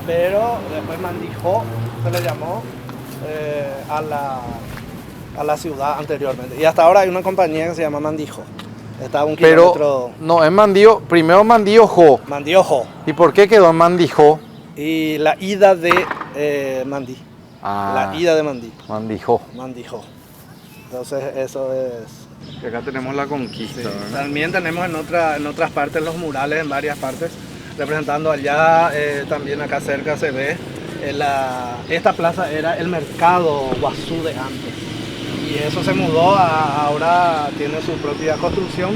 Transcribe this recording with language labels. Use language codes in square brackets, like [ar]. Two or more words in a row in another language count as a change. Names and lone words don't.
[es] Pero después Mandijó se le llamó a la ciudad anteriormente. Y hasta ahora hay una compañía que se llama Mandijó. Está a un kilómetro. No, es Mandío, primero Mandí Ojó. Mandí Ojó. ¿Y por qué quedó en Mandijó? Y la ida de Mandí. La ida de Mandí. Mandijó. Mandijó. Entonces eso es. Y acá tenemos la conquista. Sí. También tenemos en otras partes los murales, en varias partes, representando allá, también acá cerca se ve. Esta plaza era el mercado Guazú de antes. Y eso se mudó, ahora tiene su propia construcción.